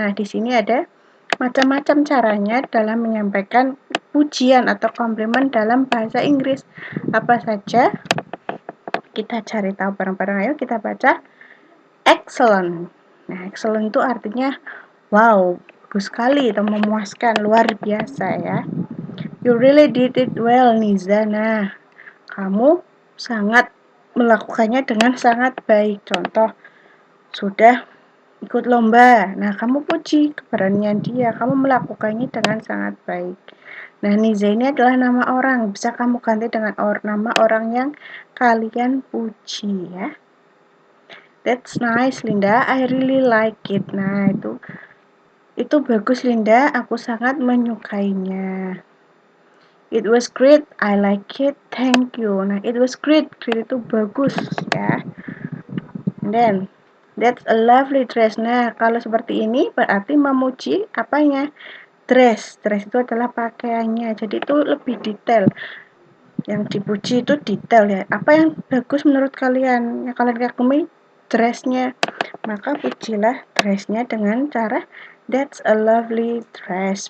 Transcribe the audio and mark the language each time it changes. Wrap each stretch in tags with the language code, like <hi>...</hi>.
<id>Nah, di sini ada macam-macam caranya dalam menyampaikan pujian atau komplimen dalam bahasa Inggris. Apa saja? Kita cari tahu bareng-bareng. Ayo kita baca. Excellent. Nah, excellent itu artinya wow, bagus sekali atau memuaskan, luar biasa, ya.</id> <en>You really did it well, Niza.</en> <id>Nah, kamu sangat melakukannya dengan sangat baik. Contoh, sudah ikut lomba. Nah, kamu puji keberanian dia. Kamu melakukannya dengan sangat baik. Nah, Niza ini adalah nama orang. Bisa kamu ganti dengan nama orang yang kalian puji ya.</id> <en>That's nice, Linda. I really like it.</en> <id>Nah, itu bagus, Linda. Aku sangat menyukainya.</id> <en>It was great. I like it. Thank you. Nah, it was great.</en> <id>Great itu bagus ya.</id> <en>And then, that's a lovely dress.</en> <id>Nah, kalau seperti ini berarti memuji apanya? Dress. Dress itu adalah pakaiannya. Jadi itu lebih detail. Yang dipuji itu detail ya. Apa yang bagus menurut kalian? Yang kalian kagumi dressnya. Maka pujilah dressnya dengan cara</id> <en>that's a lovely dress.</en>